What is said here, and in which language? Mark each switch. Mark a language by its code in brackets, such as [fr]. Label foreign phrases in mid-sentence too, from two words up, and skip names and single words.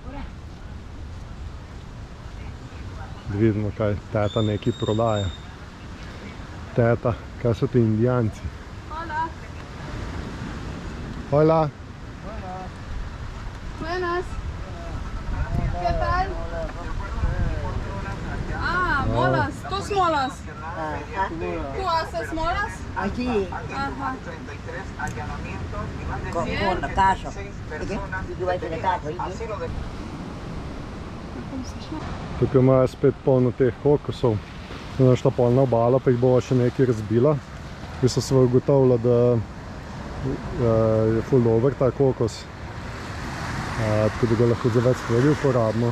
[sl] Da vidimo, kaj teta nekaj prodaja. Teta, kaj so ti indijanci? [es] Hola. Hola. Buenas. ¿Qué tal? Molas. ¿Tú molas? ¿Tú haces molas? Aquí, Ajá. con la casa. [it] Tu vai per casa, vedi? [sl] Tukaj imajo spet polno teh kokosov. Našla polna obala, pa jih bova še nekaj razbila. In so se ugotovila, da je ful dober ta kokos. Tako da ga lahko za več stvari uporabimo.